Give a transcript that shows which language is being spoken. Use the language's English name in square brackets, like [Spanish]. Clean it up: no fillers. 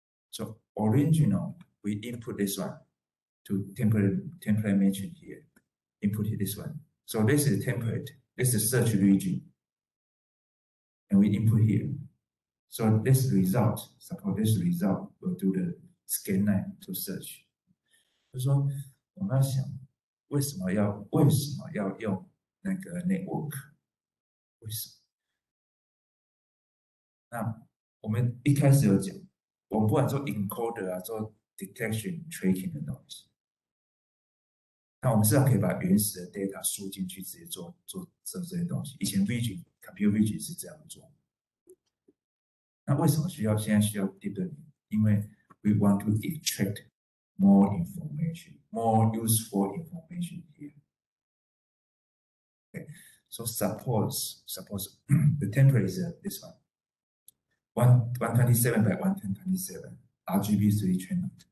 [English] So original, we input this one to template matching here. Input this one. So this is template. This is search region. And we input here. So this result, suppose this result will do the scan line to search. [Chinese] 就是说，我们要想为什么要用那个 network？ 为什么？那我们一开始有讲，我们不管做 encoder 啊，做 detection tracking 的东西，那我们是要可以把原始的 data 输进去，直接做这些东西。以前 computer vision 是这样做。那为什么现在需要 deep learning？因为 [English] we want to extract more information, more useful information here. Okay, so suppose the template is this one, 127 by 127 RGB3 channel.